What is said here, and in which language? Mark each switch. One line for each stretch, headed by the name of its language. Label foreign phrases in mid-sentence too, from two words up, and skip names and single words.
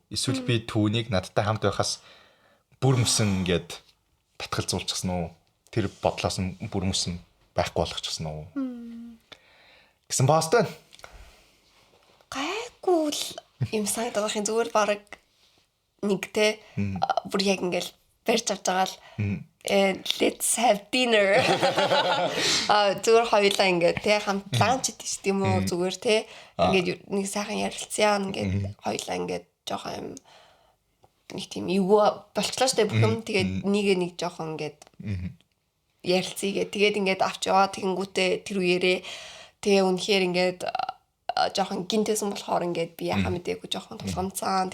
Mongolian: Эсвэл би түүнийг надтай хамт байхаас бүр мөсөн гэд татгалзуулчихсан уу? Тэр бодлоос нь бүр мөсөн байхгүй болгочихсон уу? Гэсэн баастай. Гайгүй л юм санагдаад байхын зүгээр баг нэгтэй бүр яг ингээл барьж авч байгаа л
English: let's have dinner.
Mongolian: Зүгээр хоёулаа ингээд те хамт ланч хийдэг ч юм уу зүгээр те ингээд нэг сайхан ярилцсан ингээд хоёулаа ингээд жоохон юм нэг тийм эвгүй болчлоо штэ бүх юм тэгээд нэг жоохон ингээд ярилцъя тэгээд ингээд авч яваа тэгэнгүүтээ тэр үеэрээ тэгээ үнэхээр ингээд жоохон гинтэсэн болохоор ингээд би яхаа мэдээгүй жоохон тулгамцсан.